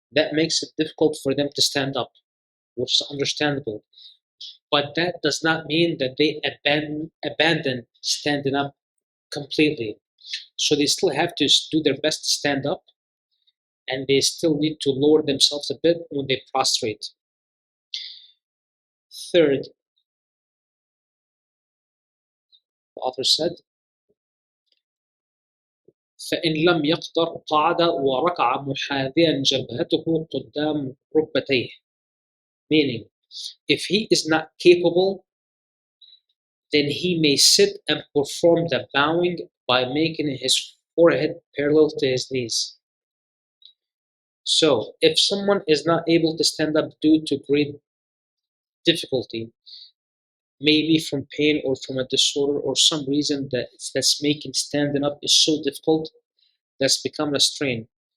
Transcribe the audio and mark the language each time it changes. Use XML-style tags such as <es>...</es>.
<en>That makes it difficult for them to stand up, which is understandable. But that does not mean that they abandon standing up completely. So they still have to do their best to stand up, and they still need to lower themselves a bit when they prostrate. Third, the author said,</en> <ar>فإن لم يقدر قعد وركع محاذيا جبهته قدام ركبتيه.</ar> <en>Meaning, if he is not capable, then he may sit and perform the bowing by making his forehead parallel to his knees. So, if someone is not able to stand up due to great difficulty, maybe from pain or from a disorder or some reason that's making standing up is so difficult, that's become a strain.</en>